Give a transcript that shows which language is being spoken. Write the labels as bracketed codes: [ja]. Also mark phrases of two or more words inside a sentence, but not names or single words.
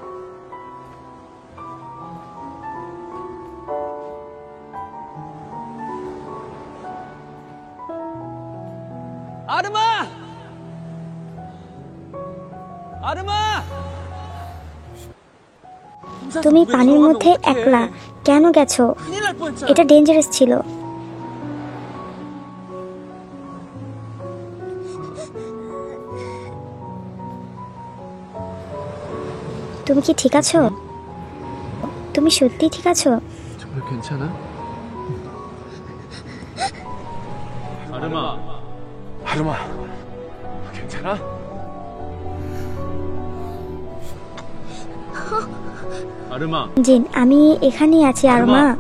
[ko] 아르마! 아르마! [bn] তুমি পানির মধ্যে একলা কেন গেছো? [ko] 큰일 날 뻔했잖아. [bn] এটা ডেঞ্জারাস ছিল। তুমি কি ঠিক আছো? তুমি সত্যি ঠিক আছো? [ko] 정말 괜찮아? 아르마, 아르마, 괜찮아? 아르마. [bn] জিন, আমি এখানেই আছি আরমা।